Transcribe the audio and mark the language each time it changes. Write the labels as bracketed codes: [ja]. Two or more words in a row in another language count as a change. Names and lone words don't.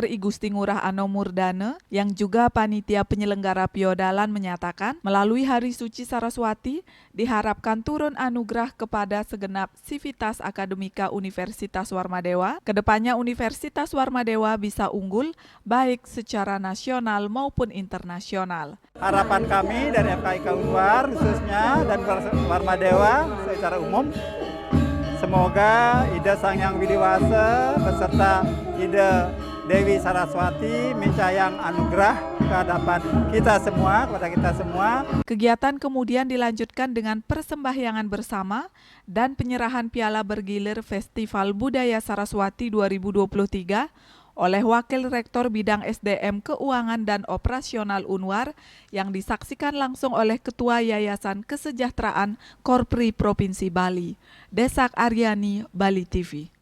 [id] Igusti Ngurah Ano Murdane, yang juga panitia penyelenggara piodalan menyatakan, melalui Hari Suci Saraswati, diharapkan turun anugerah kepada segenap sivitas akademika Universitas Warmadewa. Kedepannya Universitas Warmadewa bisa unggul, baik secara nasional maupun internasional. Harapan kami dari FKIK Unwar khususnya dan Warmadewa secara umum, semoga Ida Sang Hyang Widiwasa beserta Ida Dewi Saraswati mencayang anugerah ke hadapan kita semua, kepada kita semua. Kegiatan kemudian dilanjutkan dengan persembahyangan bersama dan penyerahan piala bergilir Festival Budaya Saraswati 2023 oleh Wakil Rektor Bidang SDM Keuangan dan Operasional Unwar yang disaksikan langsung oleh Ketua Yayasan Kesejahteraan Korpri Provinsi Bali, Desak Aryani, Bali TV.